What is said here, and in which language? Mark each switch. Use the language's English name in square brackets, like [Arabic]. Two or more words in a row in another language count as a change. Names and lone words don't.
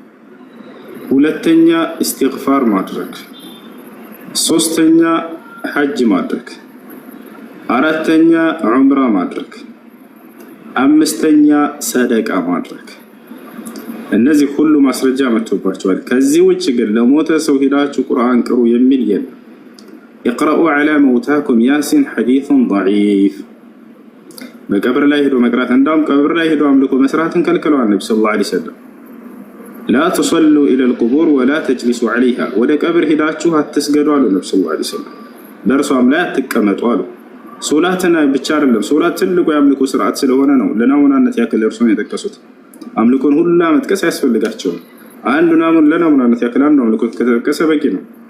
[Amharic] ሁለተኛ ኢስቲግፋር ማድረግ፣ ሶስተኛ ሐጅ ማድረግ፣ አራተኛ ዑምራ ማድረግ፣ አምስተኛ ሰደቃ ማድረግ። እነዚህ ሁሉ ማስረጃ መጥቶባቸዋል። ከዚህ ውጭ ግን ለሞተ ሰው ሄዳችሁ ቁርአን ቅሩ የሚል የለም። [Arabic] اقرأوا على موتاكم ياسين حديث ضعيف [Amharic] በቀብር ላይ ሄዶ መቅራት እንዳውም ቀብር ላይ ሄዶ አምልኮ መስራትን ከልክለዋል ነብዩ [Arabic] صلى الله عليه وسلم። لا تصلوا الى القبور ولا تجلسوا عليها [Amharic] ወደ ቀብር ሄዳችሁ አትስገዱ አሉ ነብዩ [Arabic] صلى الله عليه وسلم። [Amharic] በእርሷም ላይ አትቀመጡ አሉ። ሶላትን ብቻ አይደለም ሶላት ትልቁ የአምልኮ ስርዓት ስለሆነ ነው ለናሙናነት ያክል እርሱን የጠቀሱት። አምልኮን ሁሉ መጥቀስ ያስፈልጋቸው አንዱ ለናሙናነት ያክል አንዱ አምልኮ ከተጠቀሰ በቂ ነው።